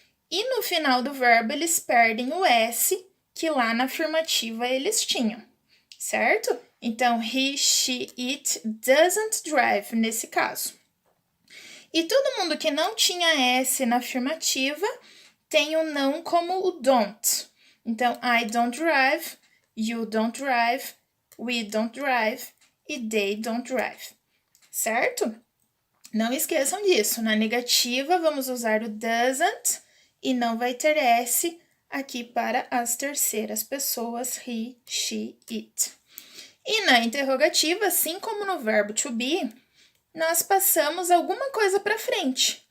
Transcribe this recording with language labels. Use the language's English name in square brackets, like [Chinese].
[Portuguese] E no final do verbo, eles perdem o S, que lá na afirmativa eles tinham. certo? Então, [English] he, she, it doesn't drive [Portuguese] nesse caso. E todo mundo que não tinha S na afirmativa tem o não como o don't. [English] Então, I don't drive, you don't drive, we don't drive e they don't drive, certo? [Portuguese] Não esqueçam disso. Na negativa, vamos usar o doesn't e não vai ter S aqui para as terceiras pessoas, he, she, it. E na interrogativa, assim como no verbo to be, nós passamos alguma coisa para frente.